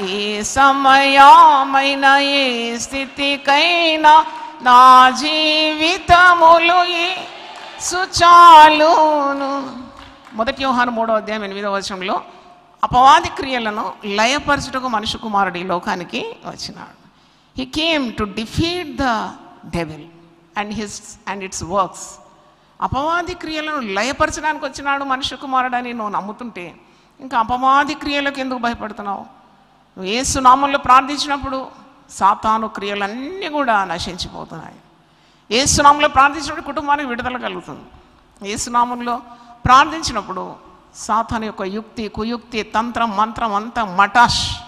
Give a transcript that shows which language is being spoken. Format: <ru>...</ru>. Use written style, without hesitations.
<te>ఏ సమయమైన ఏ స్థితికైనా నా జీవితములు యేసు చాలును. 1 యోహాను 3:8 అపవాది క్రియలను లయపరచుటకు మనుష్య కుమారుడు ఈ లోకానికి వచ్చినాడు.</te> <en>He came to defeat the devil and its works.</en> <te>అపవాది క్రియలను లయపరచడానికి వచ్చినాడు మనుష్య కుమారుడు అని నువ్వు నమ్ముతుంటే ఇంకా అపవాది క్రియలకు ఎందుకు భయపడుతున్నావు? నువ్వు యేసు నామంలో ప్రార్థించినప్పుడు సాతాను క్రియలన్నీ కూడా నశించిపోతున్నాయి. యేసు నామంలో ప్రార్థించినప్పుడు కుటుంబానికి విడుదల కలుగుతుంది. యేసు నామంలో ప్రార్థించినప్పుడు సాతాను యొక్క యుక్తి, కుయుక్తి, తంత్రం, మంత్రం అంతా మటాష్.</te>